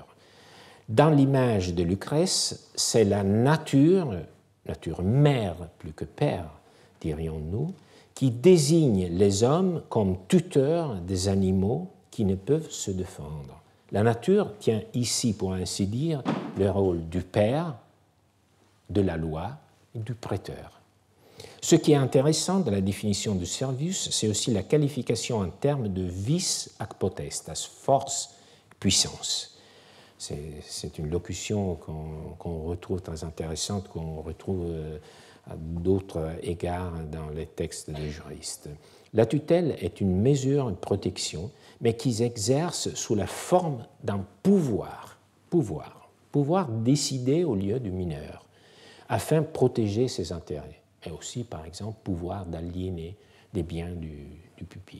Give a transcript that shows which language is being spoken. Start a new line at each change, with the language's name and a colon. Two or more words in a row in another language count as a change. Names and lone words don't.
French: Dans l'image de Lucrèce, c'est la nature mère plus que père, dirions-nous, qui désigne les hommes comme tuteurs des animaux qui ne peuvent se défendre. La nature tient ici, pour ainsi dire, le rôle du père, de la loi et du prêteur. Ce qui est intéressant dans la définition de Servius, c'est aussi la qualification en termes de
Latin: vis ac potestas,
French: force, puissance. C'est une locution qu'on retrouve très intéressante, qu'on retrouve à d'autres égards dans les textes des juristes. La tutelle est une mesure de protection, mais qui s'exerce sous la forme d'un pouvoir décider au lieu du mineur, afin de protéger ses intérêts, mais aussi, par exemple, pouvoir d'aliéner des biens du pupille.